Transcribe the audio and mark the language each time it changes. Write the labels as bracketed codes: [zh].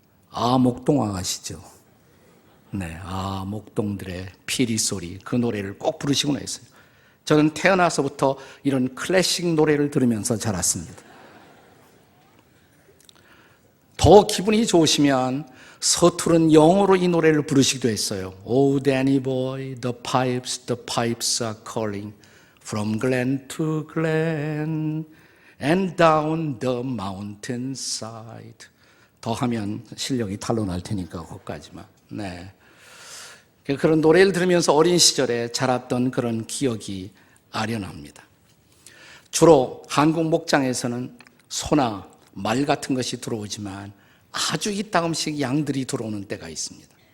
[ko] 아, 목동아 아시죠? 네, 아, 목동들의 피리 소리, 그 노래를 꼭 부르시곤 했어요. 저는 태어나서부터 이런 클래식 노래를 들으면서 자랐습니다. 더 기분이 좋으시면 서투른 영어로 이 노래를 부르시기도 했어요. [en] Oh, Danny boy, the pipes are calling from glen to glen and down the mountainside. [ko] 더 하면 실력이 탄로 날 테니까 거기까지만. 네. 그런 노래를 들으면서 어린 시절에 자랐던 그런 기억이 아련합니다. 주로 한국 목장에서는 소나 말 같은 것이 들어오지만 아주 이따금씩 양들이 들어오는 때가 있습니다.